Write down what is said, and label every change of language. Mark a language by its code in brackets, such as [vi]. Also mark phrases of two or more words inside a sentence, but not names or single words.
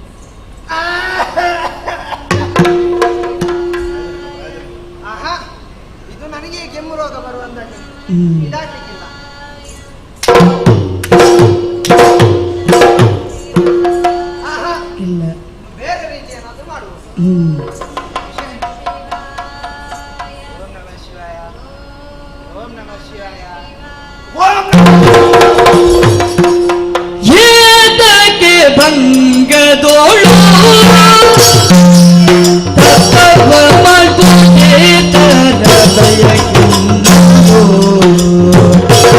[kn] ಆಹಾ, ಇದು ನನಗೆ ಕೆಮ್ಮು ರೋಗ ಬರುವಂದಾಗಿ ಇದಾಗಲಿಕ್ಕಿಲ್ಲ. ಆಹಾ, ಇಲ್ಲ, ಬೇರೆ ರೀತಿ ಏನಾದ್ರೂ ಮಾಡುವುದು. [sa] ಓಂ ನಮಃ ಶಿವಾಯ, ಓಂ ನಮಃ ಶಿವಾಯ, ಓಂ [kn] ಏತಕ್ಕೆ ಭಂಗದೋಳು ತಪವ ಮಾಡುತ್ತೇ ತರದಯಕ್ಕಿಂದು